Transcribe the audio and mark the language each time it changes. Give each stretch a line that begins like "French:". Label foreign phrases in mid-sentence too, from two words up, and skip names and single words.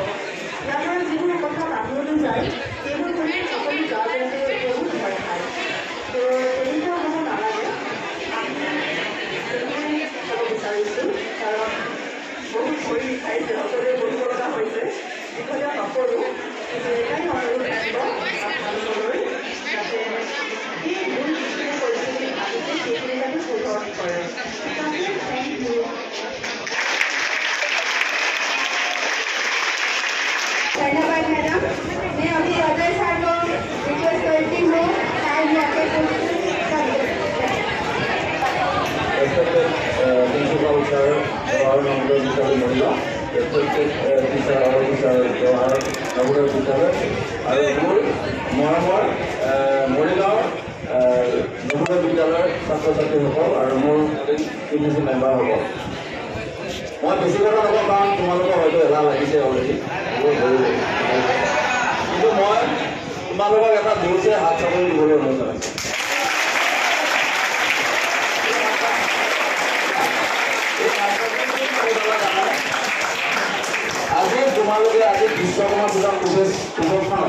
Assamese: ইয়াৰ পৰা যিবোৰ কথা বাহিৰলৈ যায় সেইবোৰ কৰি সকলো গাৰ্জেনে বহুত ভয় খায় তো তেনেকুৱা হ'ব নালাগে আমি তেনেকৈ ক'ব বিচাৰিছোঁ কাৰণ বহুত ভৰি বিষাইছে সকলোৱে বহিব লগা হৈছে দীঘলীয়া নকৰোঁ কিন্তু এটাই অনুৰোধ থাকিব আপোনালোকলৈ যাতে এই ভুল যিখিনি পৰিস্থিতি আহিছে সেইখিনি যাতে শুধৰণি কৰে
English: thank you
Hindi: धन्यवाद मैडम मैं अभी अजय सर को रिक्वेस्ट करती हूँ शायद यहाँ पे प्रिंसिपल सर और नवोदय विद्यालय महिला प्रत्येक टीचार और टीचार जवाहर नवोदय विद्यालय और
Assamese: মোৰ মৰমৰ মৰিগাঁৱৰ নৱোদয় বিদ্যালয়ৰ ছাত্ৰ ছাত্ৰীসকল আৰু মোৰ
English: committee member
Assamese: হ'ব মই বেছি কথা নকওঁ কাৰণ তোমালোকৰ হয়তো এলাহ লাগিছে অলৰেডি কিন্তু মই তোমালোকক এটা জোৰছে হাত চাপৰি দিবলৈ অনুৰোধ জনাইছোঁ আজি তোমালোকে আজি বিশ্বকৰ্মা পূজা পূজাখনত